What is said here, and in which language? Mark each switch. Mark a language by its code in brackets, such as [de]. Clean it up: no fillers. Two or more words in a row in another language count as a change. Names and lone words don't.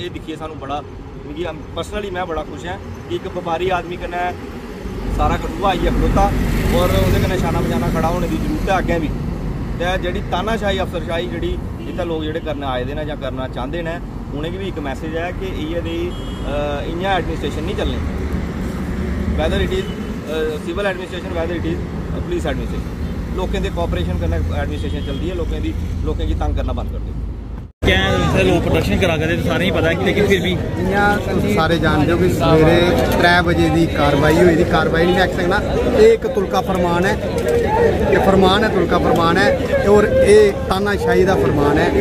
[doi] ये दिक्खिए सानूं बड़ा, मिगी पर्सनली मैं बड़ा खुश हैं कि एक व्यापारी आदमी कन्नै सारा कठुआ आइयै खड़ोता और उहदे कन्नै शाना बजाना खड़ा होने की जरूरत है अग्गें भी। ते जेह्ड़ी तानाशाही अफसरशाही जेह्ड़ी इत्थै लोग जेह्ड़े करने आए दे न जां करना चाहते हैं, उनेंगी भी एक मैसेज है कि इ'यै दी इ'यां एडमिनिस्ट्रेशन नहीं चलनी। [en] Whether it is civil administration, whether it is police administration, [hi] लोगों के कोऑपरेशन करना एडमिनिस्ट्रेशन चलती है, लोगों की तंग करना बंद कर दे। क्या लोग प्रोडक्शन करा करते सारे ही पता है, लेकिन फिर भी तुम सारे जानते हो कि सवेरे 3 बजे की कार्रवाई हुई थी। कार्रवाई [doi] नहीं आख सकना, [hi] एक तुलका फरमान है, ये फरमान है, तुलका फरमान है और ये तानाशाही का फरमान है।